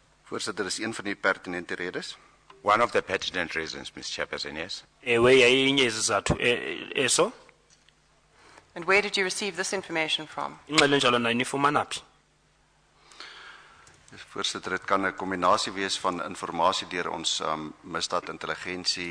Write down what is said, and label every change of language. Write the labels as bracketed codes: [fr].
[af] Voorsitter, dis een van die pertinente redes. [en] One of the pertinent reasons, Mr. Chairperson, yes. [xh] Ewe yayinye izizathu eso. [en] And where did you receive this information from? [xh] Ingxelo enjalo nayo nifumana phi? [af] Voorsitter, dit kan 'n kombinasie wees van inligting deur ons misdaadintelligensie